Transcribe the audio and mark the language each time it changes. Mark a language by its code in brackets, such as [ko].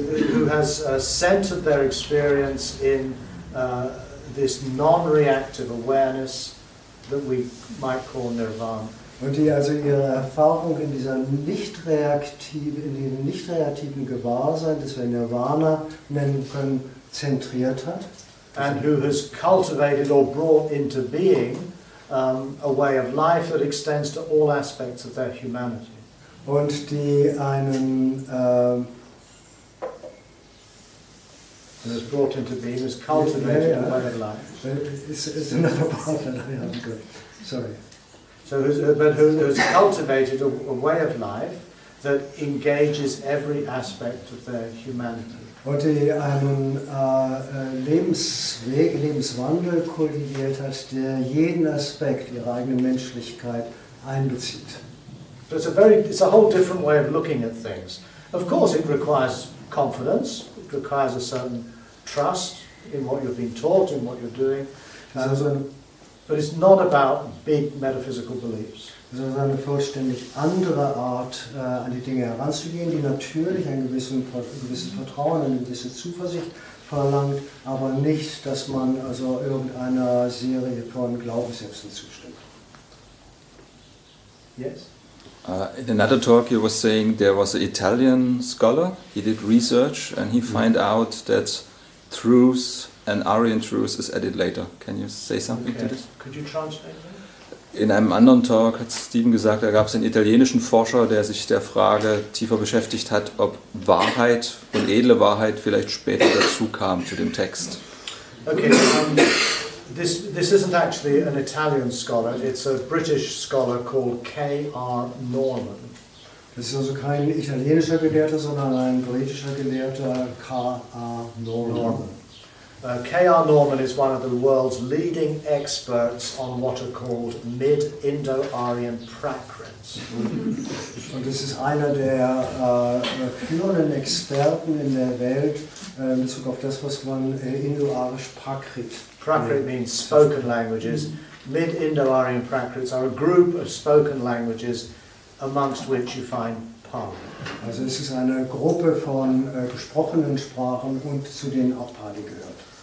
[en] who has centered their experience in this non-reactive awareness that we might call nirvana. [de] Und die also ihre Erfahrung in diesem nicht reaktiven Gewahrsein, das wir Nirvana nennen können, zentriert hat. [en] And who has cultivated or brought into being a way of life that extends to all aspects of their humanity. [de] Und die einen [en] And has brought into being, has cultivated a way of life. It's another part that I haven't got. Sorry. So, who has cultivated a way of life that engages every aspect of their humanity. [de] Und die einen Lebensweg, Lebenswandel kultiviert hat, der jeden Aspekt ihrer eigenen Menschlichkeit einbezieht. [en] So it's a whole different way of looking at things. Of course, it requires confidence. It requires a certain trust in what you've been taught, in what you're doing. But it's not about big metaphysical beliefs. [de] Das ist eine vollständig andere Art, an die Dinge heranzugehen, die natürlich ein gewisses Vertrauen, eine gewisse Zuversicht verlangt, aber nicht, dass man also irgendeiner Serie von Glaubenssätzen zustimmt. [en] Yes? In another talk you were saying there was an Italian scholar, he did research and he found out that truth and Aryan truth is added later. Can you say something to this? Could you translate that? [de] In einem anderen Talk hat Stephen gesagt, da gab es einen italienischen Forscher, der sich der Frage tiefer beschäftigt hat, ob Wahrheit und edle Wahrheit vielleicht später dazu kam zu dem Text. [en] Okay, this isn't actually an Italian scholar, it's a British scholar called K.R. Norman. [de] Das ist also kein italienischer Gelehrter, sondern ein britischer Gelehrter, K.R. Norman. [en] K.R. Norman is one of the world's leading experts on what are called Mid-Indo-Aryan Prakrits. [de] Und das ist einer der führenden Experten in der Welt in Bezug auf das, was man Indo-Arisch Prakrit. [en] Prakrit means spoken languages. Mid-Indo-Aryan Prakrits are a group of spoken languages amongst which you find Pali. [de] Also es ist eine Gruppe von gesprochenen Sprachen und zu denen auch Pali gehört.